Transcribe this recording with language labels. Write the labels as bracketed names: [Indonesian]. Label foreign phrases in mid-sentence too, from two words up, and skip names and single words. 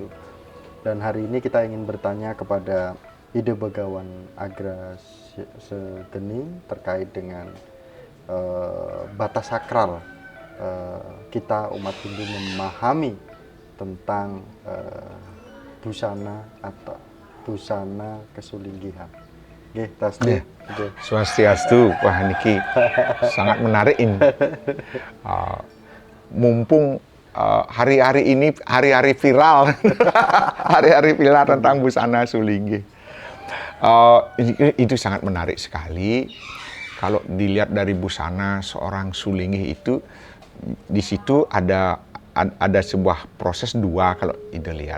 [Indonesian] Dan hari ini kita ingin bertanya kepada Ida Begawan Agra Segeni terkait dengan batas sakral kita umat Hindu memahami tentang busana atau busana kesulinggihan. Oke, Tasdi. Swastiastu, wah niki sangat menarik ini. Mumpung hari-hari ini hari-hari viral, hari-hari viral tentang busana Sulinggih. Itu sangat menarik sekali. Kalau dilihat dari busana seorang Sulinggih itu, di situ ada sebuah proses dua kalau Ida lihat.